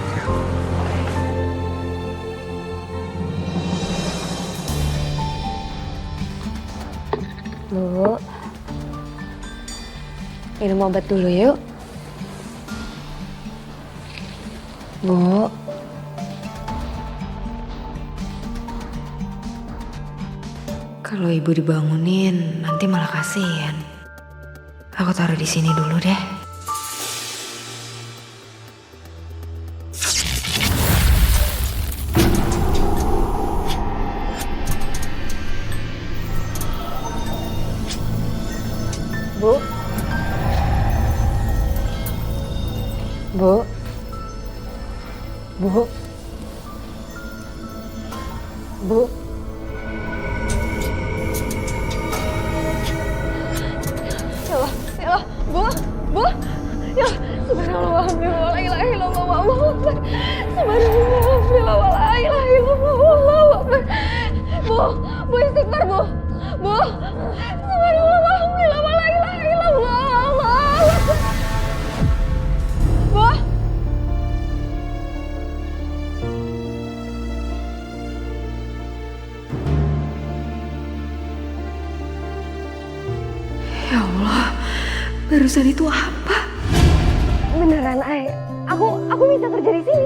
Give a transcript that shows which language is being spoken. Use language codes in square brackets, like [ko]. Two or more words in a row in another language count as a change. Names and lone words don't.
[id] Bu, minum obat dulu yuk. Bu. Kalau ibu dibangunin, nanti malah kasihan. Aku taruh di sini dulu deh. Bu. Bu. Bu. Bu. [ar] يا الله, [id] Bu. Bu. Ya, [ar] سبحان الله، لا إله إلا الله، الله أكبر. سبحان الله، لا إله إلا الله، الله أكبر. [id] Bu istighfar, Bu. Bu. [ar] سبحان الله، لا إله إلا الله، الله أكبر. [id] Bu. [ar] يا الله, [id] barusan itu apa? Beneran, Ay. Aku bisa kerja di sini.